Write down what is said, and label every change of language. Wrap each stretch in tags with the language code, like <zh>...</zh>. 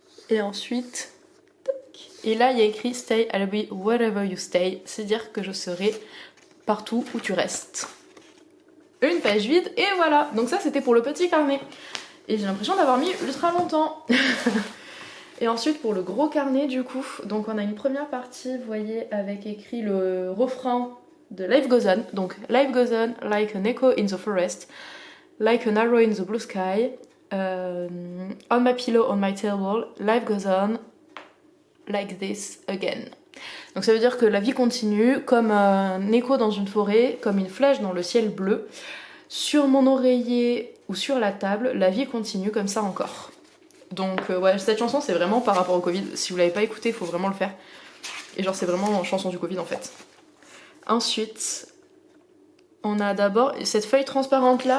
<fr>Et ensuite... Et là, il y a écrit «</fr> <en>Stay, I'll be wherever you stay</en> <fr>», c'est-à-dire que je serai partout où tu restes. Une page vide, et voilà. Donc ça, c'était pour le petit carnet. Et j'ai l'impression d'avoir mis ultra longtemps. Et ensuite, pour le gros carnet, du coup, donc on a une première partie, vous voyez, avec écrit le refrain de Life Goes On. Donc,</fr> <en>Life goes on like an echo in the forest, like an arrow in the blue sky, on my pillow, on my table, life goes on, like this again.</en> <fr>Donc ça veut dire que la vie continue comme un écho dans une forêt, comme une flèche dans le ciel bleu. Sur mon oreiller ou sur la table, la vie continue comme ça encore. Donc ouais, cette chanson c'est vraiment par rapport au Covid. Si vous l'avez pas écouté, il faut vraiment le faire. Et genre c'est vraiment chanson du Covid en fait. Ensuite, on a d'abord cette feuille transparente là.</fr>